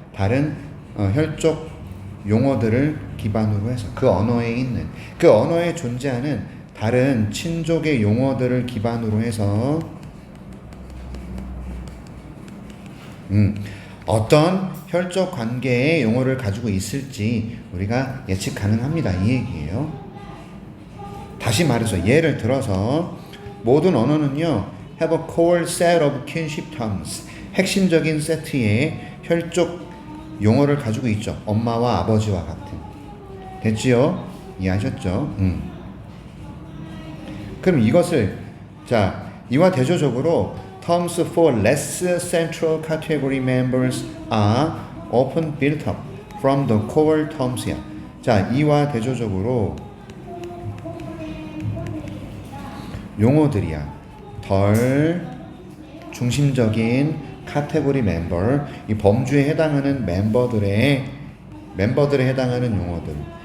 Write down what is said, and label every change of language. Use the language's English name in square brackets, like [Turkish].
[Korean] 다른 혈족 용어들을 기반으로 해서 그 언어에 있는, 그 언어에 존재하는 다른 친족의 용어들을 기반으로 해서 어떤 혈족 관계의 용어를 가지고 있을지 우리가 예측 가능합니다. 이 얘기예요. 다시 말해서 예를 들어서 모든 언어는요 [English] have a core set of kinship terms. [Korean] 핵심적인 세트의 혈족 용어를 가지고 있죠. 엄마와 아버지와 같은. 됐지요? 이해하셨죠? 그럼 이것을 자 이와 대조적으로 [English] terms for less central category members are often built up. from the core terms야. [Korean] 자, 이와 대조적으로 용어들이야. 덜 중심적인 카테고리 멤버, 이 범주에 해당하는 멤버들에 해당하는 용어들.